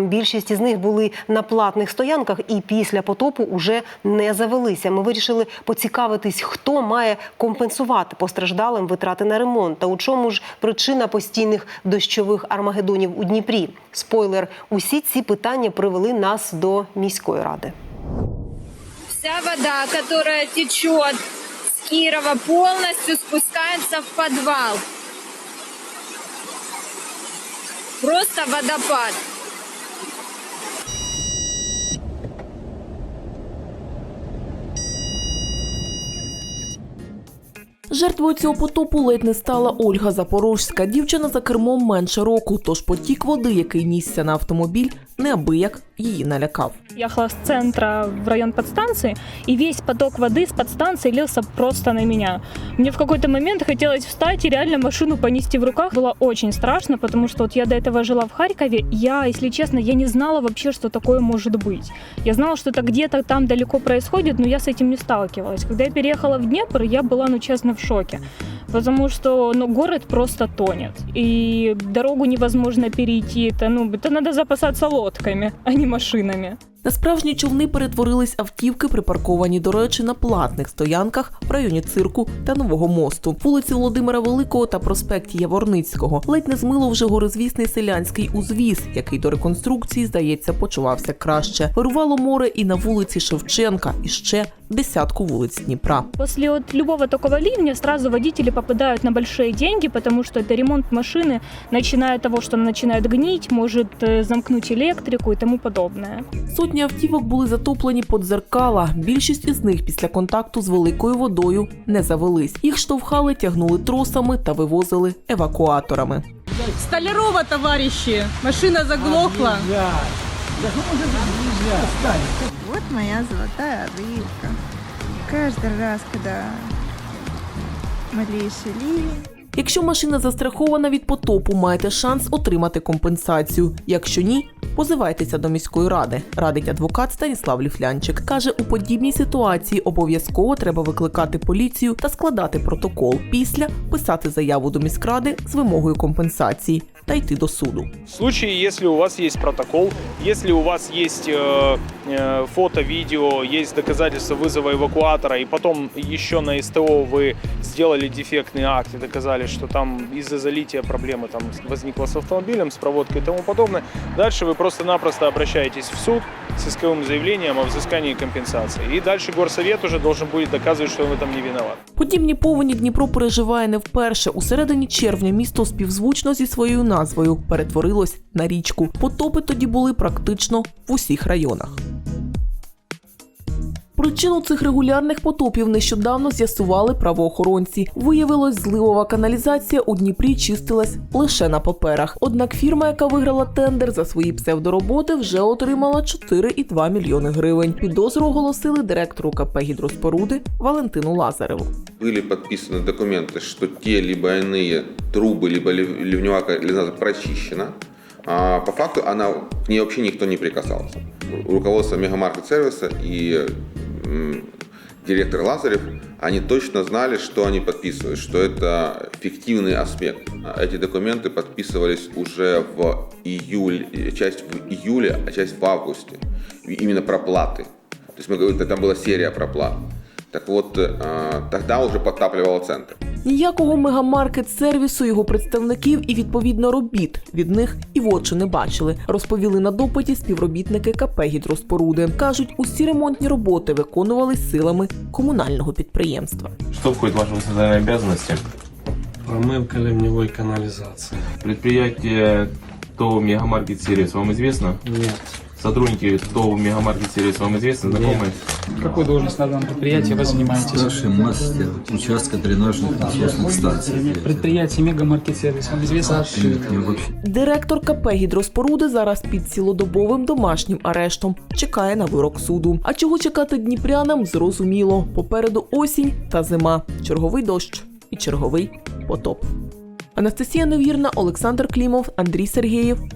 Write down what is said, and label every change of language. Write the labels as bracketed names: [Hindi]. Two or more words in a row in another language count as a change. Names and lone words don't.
[Ukrainian] Більшість із них були на платних стоянках і після потопу уже не завелися. Ми вирішили поцікавитись, хто має компенсувати постраждалим витрати на ремонт та у чому ж причина постійних дощових армагеддонів у Дніпрі. Спойлер, усі ці питання привели нас до міської ради. [Russian] Вся вода, которая течет с Кирова, полностью спускается в подвал. Просто водопад. [Ukrainian] Жертвою цього потопу ледь не стала Ольга Запорожська. Дівчина за кермом менше року, тож потік води, який нісся на автомобіль, неабияк її налякав. [Russian] Я ехала с центра в район подстанции, и весь поток воды с подстанции лился просто на меня. Мне в какой-то момент хотелось встать и реально машину понести в руках. Было очень страшно, потому что вот я до этого жила в Харькове. Если честно, я не знала вообще, что такое может быть. Я знала, что это где-то там далеко происходит, но я с этим не сталкивалась. Когда я переехала в Днепр, я была, честно, в шоке. Потому что город просто тонет. И дорогу невозможно перейти. Это надо запасаться лодками, а не машинами. [Ukrainian] На справжні човни перетворились автівки, припарковані, до речі, на платних стоянках в районі Цирку та Нового мосту. Вулиці Володимира Великого та проспекті Яворницького ледь не змило вже горизвісний Селянський узвіз, який до реконструкції, здається, почувався краще. Вирувало море і на вулиці Шевченка, і ще десятку вулиць Дніпра. [Russian] После любого такого ливня сразу водители попадают на большие деньги, потому что это ремонт машины, начиная от того, что она начинает гнить, может замкнуть электрику и тому подобное. [Ukrainian] Сотні автівок були затоплені по дзеркала. Більшість із них після контакту з великою водою не завелись. Їх штовхали, тягнули тросами та вивозили евакуаторами. [Russian] Столярова, товарищи! Машина заглохла. Вот моя золотая рыбка. Каждый раз, когда малейший ливень. [Ukrainian] Якщо машина застрахована від потопу, маєте шанс отримати компенсацію. Якщо ні, позивайтеся до міської ради, радить адвокат Станіслав Ліфлянчик. Каже, у подібній ситуації обов'язково треба викликати поліцію та складати протокол. Після писати заяву до міськради з вимогою компенсації та йти до суду. [Russian] В случае, если у вас есть протокол, если у вас есть фото, видео, есть доказательства вызова эвакуатора, и потом еще на СТО вы сделали дефектный акт и доказали, что там из-за залития проблемы там возникла с автомобилем, с проводкой и тому подобное, дальше вы просто-напросто обращаетесь в суд с исковым заявлением о взыскании компенсации. И дальше горсовет уже должен будет доказывать, что вы там не виноват. [Ukrainian] Подібні повені Дніпро переживає не вперше. У середині червня місто співзвучно зі своєю назвою перетворилось на річку. Потопи тоді були практично в усіх районах. Причину цих регулярних потопів нещодавно з'ясували правоохоронці. Виявилось, зливова каналізація у Дніпрі чистилась лише на паперах. Однак фірма, яка виграла тендер за свої псевдороботи, вже отримала 4,2 мільйони гривень. Підозру оголосили директору КП «Гідроспоруди» Валентину Лазареву. [Russian] Были подписаны документы, что те либо иные трубы, либо ливневая канализация прочищена. А по факту к ней вообще никто не прикасался. Руководство Мегамаркет-сервиса и директор Лазарев, они точно знали, что они подписывают, что это фиктивный аспект. Эти документы подписывались уже в июле, часть в июле, а часть в августе. Именно проплаты. То есть мы говорим, там была серия проплат. Так вот, тогда уже подтапливал центр. [Ukrainian] Ніякого мегамаркет-сервісу, його представників і, відповідно, робіт від них і в очі не бачили, розповіли на допиті співробітники КП «Гідроспоруди». Кажуть, усі ремонтні роботи виконувались силами комунального підприємства. [Russian] Что входит в ваши функциональные обязанности? Промывка ливневой канализации. Предприятие ТОВ «Мегамаркет-сервис» вам известно? Нет. Сотрудники ТОВ «Мегамаркет-сервис» вам известны, знакомые? Какую должность на данном предприятии вы занимаетесь? Старший мастер участка дренажных насосных станций. Предприятие «Мегамаркет-сервис» вам известно? [Ukrainian] Директор КП «Гідроспоруди» зараз під цілодобовим домашнім арештом. Чекає на вирок суду. А чого чекати дніпрянам, зрозуміло. Попереду осінь та зима. Черговий дощ і черговий потоп. Анастасія Невірна, Олександр Клімов, Андрій Сергєєв.